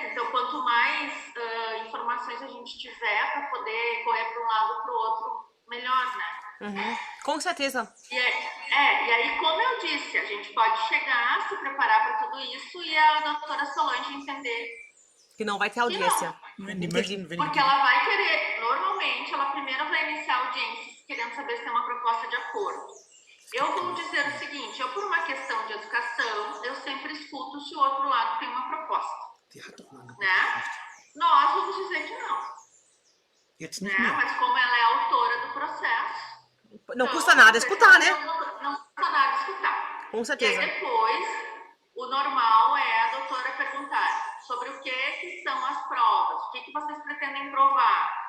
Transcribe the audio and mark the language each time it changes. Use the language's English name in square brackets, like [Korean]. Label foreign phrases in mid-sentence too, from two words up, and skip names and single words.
[Portuguese] Então, quanto mais informações a gente tiver para poder correr para um lado ou para o outro, melhor, né? Com certeza. E aí, como eu disse, a gente pode chegar, se preparar para tudo isso e a doutora Solange entender. Que não vai ter audiência. [German] Wenn die möchten, wenn [Portuguese] Porque [German] die, [Portuguese] ela vai querer, normalmente, ela primeiro vai iniciar a audiência querendo saber se tem uma proposta de acordo. Eu vou dizer o seguinte, por uma questão de educação, eu sempre escuto se o outro lado tem uma proposta, [German] die hat doch ein Angebot [Portuguese] né? [German] gekriegt. [Portuguese] Nós vamos dizer que não, [German] Jetzt nicht [Portuguese] né? [German] mehr. [Portuguese] Mas como ela é autora do processo... Não então, custa nada escutar, né? Não custa nada escutar. Com E certeza. aí depois, o normal é a doutora perguntar sobre o que são as provas, o que vocês pretendem provar.